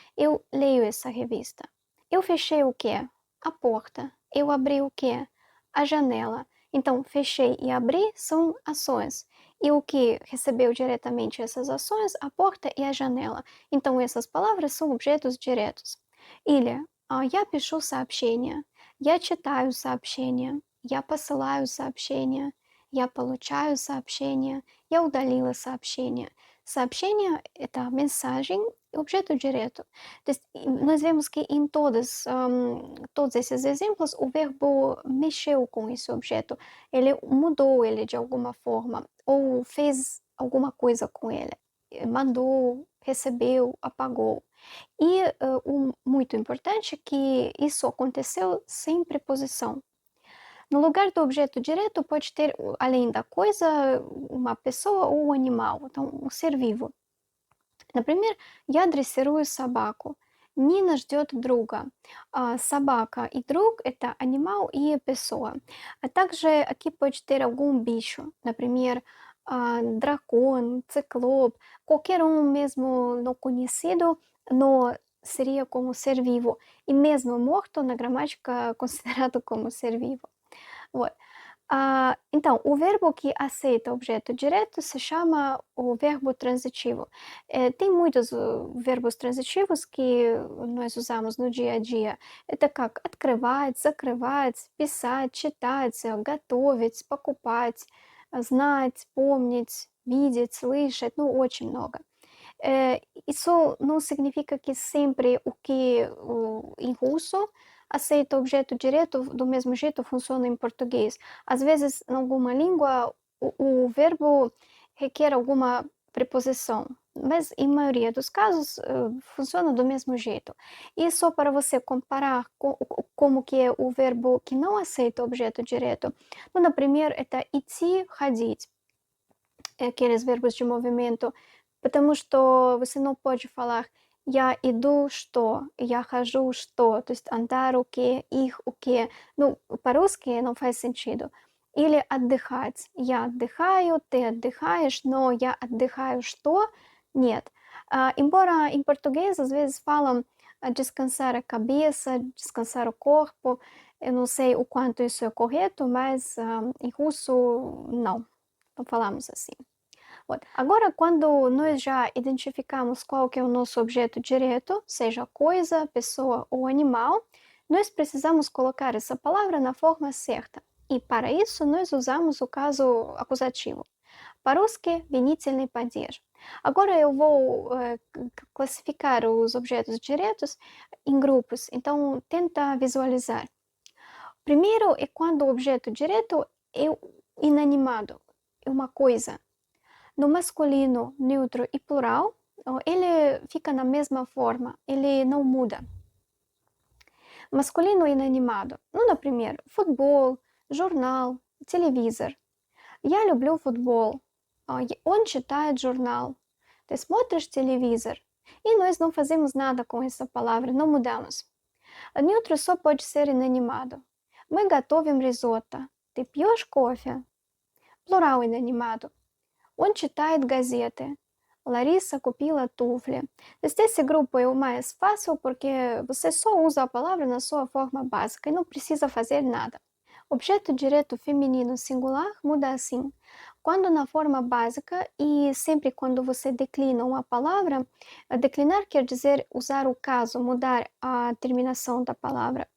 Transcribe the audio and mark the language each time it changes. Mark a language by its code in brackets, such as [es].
[pt] Eu leio essa revista. Eu fechei o quê? A porta. Eu abri o quê? A janela. Então, fechei e abri são ações. E o que recebeu diretamente essas ações? A porta e a janela. Então, essas palavras são objetos diretos. [ru] Или я пишу сообщение, я читаю сообщение, я посылаю сообщение, я получаю сообщение, я удалила сообщение. Сообщение– это [pt] mensagem e objeto direto. Nós vemos que em todos esses exemplos o verbo mexeu com esse objeto, ele mudou ele de alguma forma ou fez alguma coisa com ele, mandou, recebeu, apagou. E o muito importante é que isso aconteceu sem preposição. No lugar do objeto direto pode ter, além da coisa, uma pessoa ou um animal, então um ser vivo. [ru] Например, я дрессирую собаку. Нина ждет друга. Собака и друг– это [pt] animal e pessoa. [ru] А также [pt] aqui pode ter algum bicho, [ru] например, [pt] dragão, ciclope, qualquer um mesmo não conhecido, [ru] но [pt] seria como ser vivo. E mesmo morto, na gramática, considerado como ser vivo. Вот. Então, o verbo que aceita objeto direto se chama o verbo transitivo. Tem muitos verbos transitivos que nós usamos no dia a dia. [ru] Это как открывать, закрывать, писать, читать, готовить, покупать, знать, помнить, видеть, слышать, ну, очень много. [pt] Isso não significa que sempre o que em russo aceita objeto direto do mesmo jeito funciona em português. Às vezes, em alguma língua, o verbo requer alguma preposição, mas em maioria dos casos funciona do mesmo jeito. E só para você comparar como que é o verbo que não aceita objeto direto. [ru] Ну, например, это идти, ходить. [pt] Aqueles verbos de movimento, [ru] потому что [pt] você não pode falar [ru] я иду, что, я хожу, что, то есть [pt] andar o que, ir o que, [ru] ну, по-русски [pt] não faz sentido. [ru] Или отдыхать, я отдыхаю, ты отдыхаешь, но я отдыхаю, что? Нет. [pt] Embora em português às vezes falam descansar a cabeça, descansar o corpo, eu não sei o quanto isso é correto, mas em russo não falamos assim. Agora, quando nós já identificamos qual que é o nosso objeto direto, seja coisa, pessoa ou animal, nós precisamos colocar essa palavra na forma certa. E para isso, nós usamos o caso acusativo. [ru] По-русски винительный падеж. [pt] Agora eu vou classificar os objetos diretos em grupos, então tenta visualizar. Primeiro é quando o objeto direto é inanimado, é uma coisa. No masculino, neutro e plural, ele fica na mesma forma, ele não muda. Masculino inanimado. [ru] Ну, например, футбол, журнал, телевизор. Я люблю футбол. Он читает журнал. Ты смотришь телевизор. [pt] E nós não fazemos nada com essa palavra, não mudamos. Neutro só pode ser inanimado. [ru] Мы готовим risotto. Ты пьешь кофе. [pt] Plural inanimado. [ru] Он читает газеты. Larissa купила туфли. [pt] Esse grupo é o mais fácil porque você só usa a palavra na sua forma básica e não precisa fazer nada. Objeto direto feminino singular muda assim. Quando na forma básica e sempre quando você declina uma palavra, declinar quer dizer usar o caso, mudar a terminação da palavra.